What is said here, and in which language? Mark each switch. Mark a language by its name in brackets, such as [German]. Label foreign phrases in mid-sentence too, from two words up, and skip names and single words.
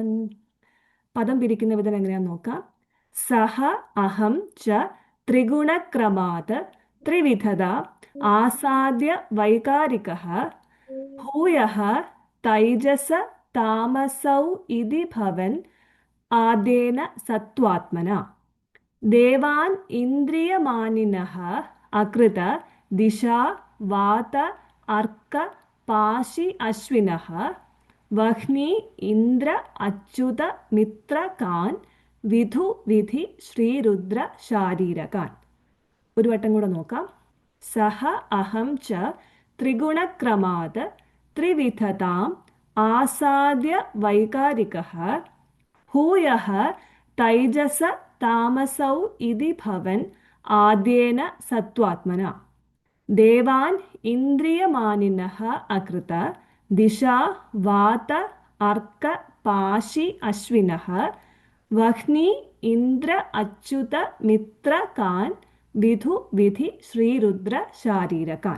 [Malayalam] പദം പിരിക്കുന്ന വിധം എങ്ങനെയാന്ന് നോക്കാം. [Sanskrit] സഹ അഹം ച ത്രിഗുണക്രമാത് ത്രിവിധത ആസാദ്യ വൈകാരികഃ ഭൂയഃ തൈജസ താമസൗ ഇതി ഭവൻ आदेन सत्त्वात्मना देवान् इन्द्रियमानिनः अकृत दिशा वात अर्क पाशि अश्विनः वह्नि इन्द्र अच्युत मित्रकान् विधु विधि श्रीरुद्र शारीरकान् [Malayalam] ഒരു വട്ടം കൂടെ നോക്കാം. [Sanskrit] സഹ അഹം ച ത്രിഗുണക്രമാത് ത്രിവിധതാം ആസാദ്യ വൈകാരികഃ ഭൂയഃ തൈജസ താമസൗ ഇതി ഭവൻ ആദ്യേന സത്വാത്മന ദേവാൻ ഇന്ദ്രിയമാനിനഃ അകൃത ദിശാ വാത അർക്ക പാശി അശ്വിനഃ വഹ്നി ഇന്ദ്ര അച്യുത മിത്രകാൻ വിധു വിധി ശ്രീരുദ്ര ശാരീരകാൻ.